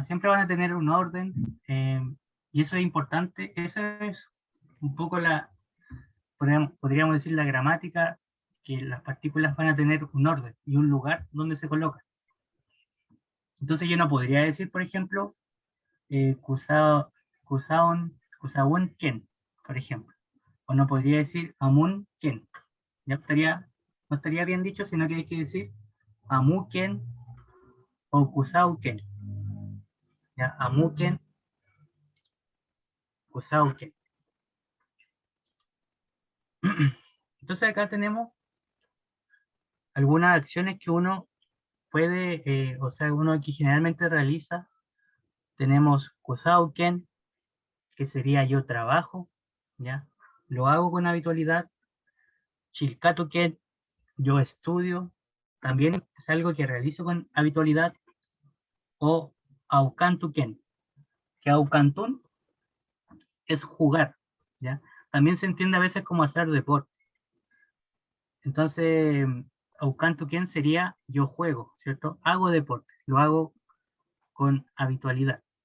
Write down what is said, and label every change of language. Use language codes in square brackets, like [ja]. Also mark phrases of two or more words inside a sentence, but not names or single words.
[es] Siempre van a tener un orden, y eso es importante, eso es un poco podríamos decir la gramática, que las partículas van a tener un orden y un lugar donde se colocan. Entonces yo no podría decir, por ejemplo, [arn] kusaon ken, [es] por ejemplo, o no podría decir [arn] amun ken, [es] ya no estaría bien dicho, sino que hay que decir [arn] amu ken [es] o [arn] kusau ken, [es] ya, [arn] amu ken, kusau ken. [es] Entonces acá tenemos algunas acciones que uno puede, o sea, uno que generalmente realiza. Tenemos [arn] kusau ken, [es] que sería yo trabajo, ¿ya? Lo hago con habitualidad. [arn] Chilkatu ken, [es] yo estudio, también es algo que realizo con habitualidad. [arn] O aukantu ken, [es] que aukantun es jugar, ¿ya? También se entiende a veces como hacer deporte. Entonces, [arn] aukantu ken [es] sería yo juego, ¿cierto? Hago deporte, lo hago con habitualidad.